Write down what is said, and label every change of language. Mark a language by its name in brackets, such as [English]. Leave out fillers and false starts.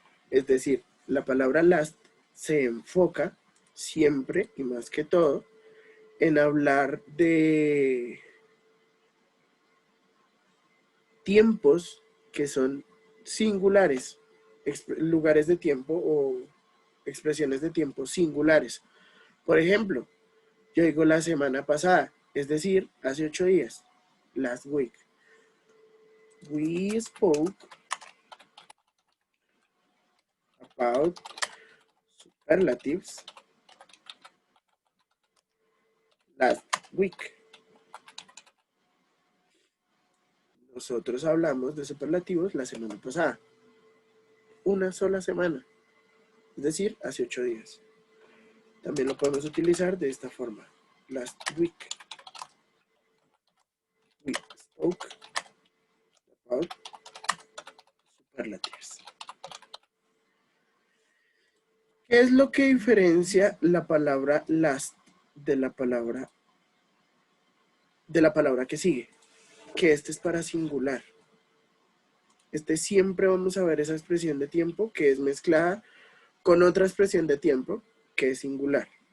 [Spanish] Es decir, la palabra last se enfoca siempre y más que todo en hablar de tiempos que son singulares, lugares de tiempo o expresiones de tiempo singulares. Por ejemplo, yo digo la semana pasada, es decir, hace 8 días, [English] last week. We spoke about superlatives last week. [Spanish] Nosotros hablamos de superlativos la semana pasada. Una sola semana, es decir, hace 8 días. También lo podemos utilizar de esta forma. [English] Last week. We spoke about superlatives. [Spanish] ¿Qué es lo que diferencia la palabra last de la palabra que sigue? Que este es para singular. Siempre vamos a ver esa expresión de tiempo que es mezclada con otra expresión de tiempo que es singular.